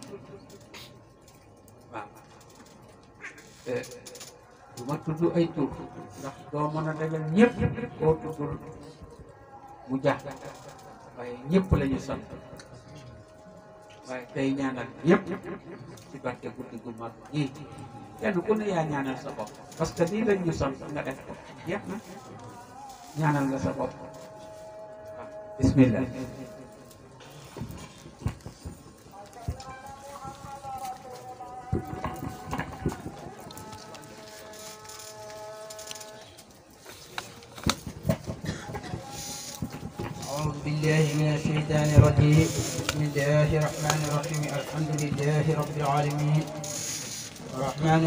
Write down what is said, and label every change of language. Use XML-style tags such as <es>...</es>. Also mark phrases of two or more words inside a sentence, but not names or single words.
<wo>waaw du ma tudd ay tur ndax doo mën a dajal ñëpp koo tuddul mu jax waaye ñëpp la ñu sant waaye tey ñaanal ñëpp ci barke guddi gu mag gi kenn ku ne yaa ñaanal sa bopp</wo> <fr>parce que</fr> <wo>nii lañ ñu sant nga def ko jeex na ñaanal nga sa bopp waaw bismillah</wo> <ar>أعوذ بالله من الشيطان الرجيم بسم الله الرحمن الرحيم الحمد لله رب العالمين الرحمن</ar>